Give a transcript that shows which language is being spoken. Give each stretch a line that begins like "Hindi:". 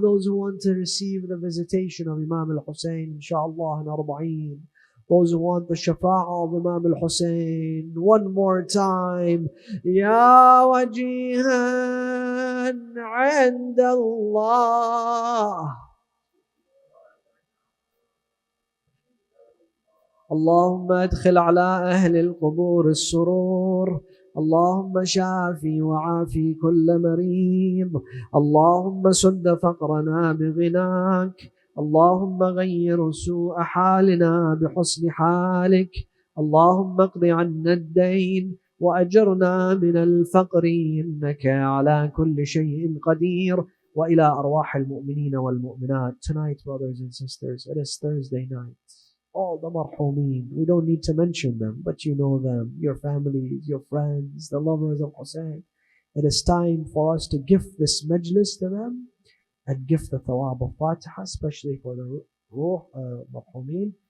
English: Those who want to receive the visitation of Imam al-Hussein, inshallah, in Arba'een. Those who want the shafa'ah of Imam al-Hussein, one more time.
Arabic: Ya wajihan عند Allah. اللهم ادخل على أهل القبور السرور. اللهم شافي وعافي كل مريض. اللهم سد فقرنا بغناك. اللهم غير سوء حالنا بحسن حالك. اللهم اقض عنا الدين وأجرنا من الفقر إنك على كل شيء قدير. وإلى أرواح المؤمنين والمؤمنات.
English: Tonight, brothers and sisters, it is Thursday night. All the marhumin, we don't need to mention them, but you know them, your families, your friends, the lovers of Hussein. It is time for us to give this majlis to them and give the thawab of Fatiha, especially for the ruh marhumin.